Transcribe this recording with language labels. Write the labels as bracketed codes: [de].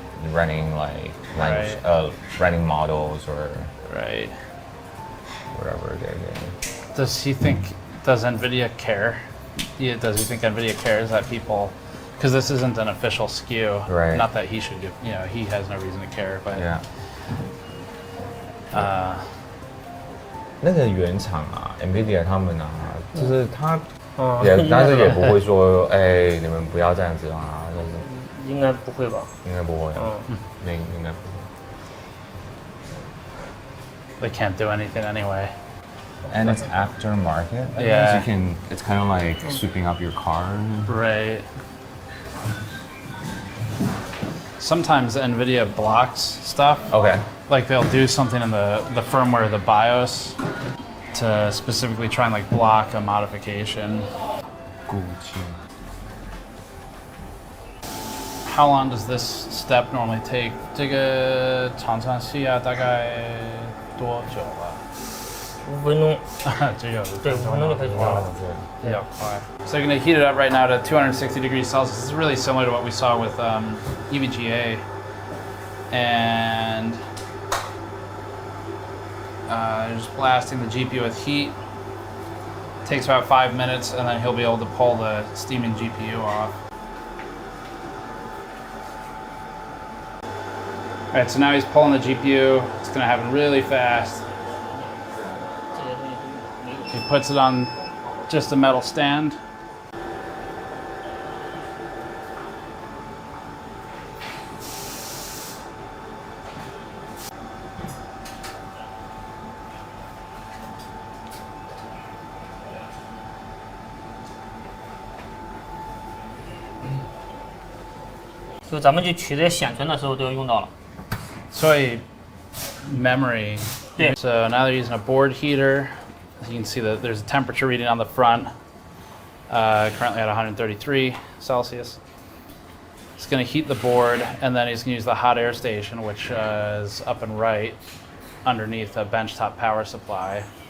[en] Running like running models or whatever they're doing. Does he think? Does Nvidia care? Does he think Nvidia cares that people? Because this isn't an official SKU. Right. Not that he should give. You know, he has no reason to care. But yeah. [zh] 那个原厂啊 ，Nvidia 他们啊，就是他但是也不会说，哎，你们不要这样子啊，就是应该不会吧？应该不会，应该不 [en] They [zh] 会。 [en] can't do anything anyway. And it's aftermarket. Yeah. So it's kind of like souping up your car. Right. Sometimes Nvidia blocks stuff. Okay. Like they'll do something in the firmware, the BIOS, to specifically try and like block a modification. How long does this step normally take? [zh] 这个常常需要大概多久了？5分钟。只有对，5分钟就可以做了。比较快。 [en] So you're going to heat it up right now to 260 degrees Celsius. This is really similar to what we saw with EVGA. And just blasting the GPU with heat. Takes about 5 minutes, and then he'll be able to pull the steaming GPU off. All right, so now he's pulling the GPU. It's going to happen really fast. He puts it on just a metal stand. [zh] So 咱们去取这些显存的时候都用到了。所以 memory. [en] So now they're using a board heater. As you can see that there's a temperature reading on the front, currently at 133 Celsius. It's going to heat the board, and then he's going to use the hot air station, which is up and right underneath a benchtop power supply.